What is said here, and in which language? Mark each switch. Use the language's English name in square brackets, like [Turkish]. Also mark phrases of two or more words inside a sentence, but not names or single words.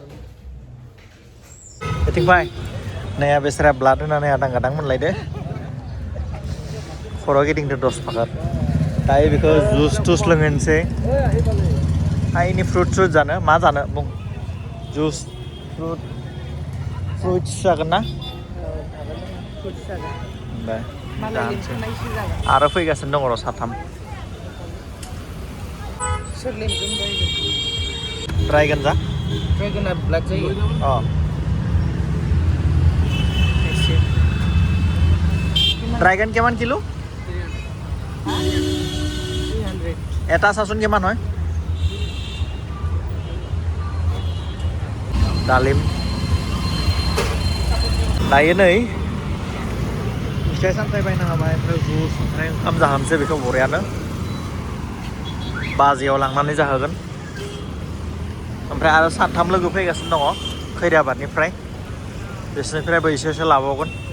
[Bodo] बेथिं फै नाया बेसोरा ब्लाड होनानै आदां गादां मोनलायदो खर' गिदिंदो 10 फाखार दायो बेखौ जुस थुस लोंहोनोसै आइनि फ्रुट जानो मा जानो बुं [English] juice fruits [Bodo] जागोन ना आरो फैगासिनो दङ र' साथाम सोर लेंगोन ड्राइगन जा ड्राइगना ब्लाड जायो [Assamese] ড্রাইগান কিমান কিলো 300 এটা চাচোন কিমান হয় [Bodo] दालिम दायो नै फिथाइ सामथाइ बायना होबाय ओमफ्राय जुस ओमफ्राय ओंखाम जाहोनोसै बेखौ बरियानो बाजियाव लांनानै जाहोगोन ओमफ्राय आरो साथाम लोगो फैगासिनो दङ खैराबादनिफ्राय बिसोरनिफ्रायबो एसे लाबावगोन